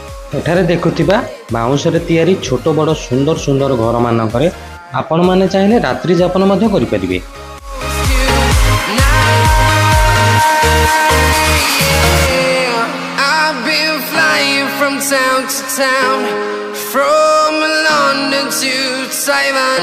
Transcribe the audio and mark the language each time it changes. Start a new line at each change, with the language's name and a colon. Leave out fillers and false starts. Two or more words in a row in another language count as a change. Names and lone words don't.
Odia: ଏଠାରେ ଦେଖୁଥିବା ବାଉଁଶରେ ତିଆରି ଛୋଟ ବଡ଼ ସୁନ୍ଦର ସୁନ୍ଦର ଘରମାନଙ୍କରେ ଆପଣମାନେ ଚାହିଁଲେ ରାତ୍ରି ଯାପନ ମଧ୍ୟ କରିପାରିବେ।
English: I've been flying from town to town, from London to Taiwan.